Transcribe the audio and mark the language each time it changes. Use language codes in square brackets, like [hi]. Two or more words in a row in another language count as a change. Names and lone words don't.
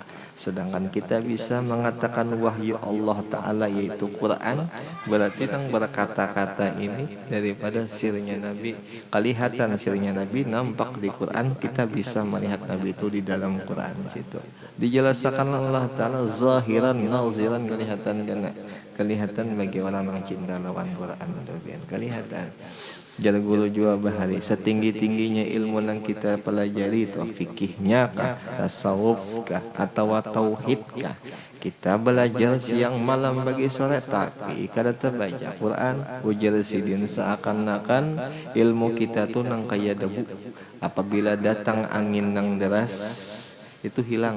[bjn] Sedangkan kita bisa mengatakan wahyu Allah Ta'ala yaitu Quran, berarti yang berkata-kata ini daripada sirnya Nabi. Kelihatan sirnya Nabi nampak di Quran, kita bisa melihat Nabi itu di dalam Quran situ. Dijelaskan Allah Ta'ala [ar] ظاهرا ناظرا, [bjn] kelihatan bagi orang yang cinta lawan Quran, kelihatan. Jar guru jua bahari setinggi-tingginya ilmu yang kita pelajari itu fikihnya kah, tasawuf kah, atau tauhid kah, kita belajar siang malam bagi sore tapi kada terbaca Quran ujar sidin seakan-akan ilmu kita tuh nang kaya debu, apabila datang angin nang deras itu hilang.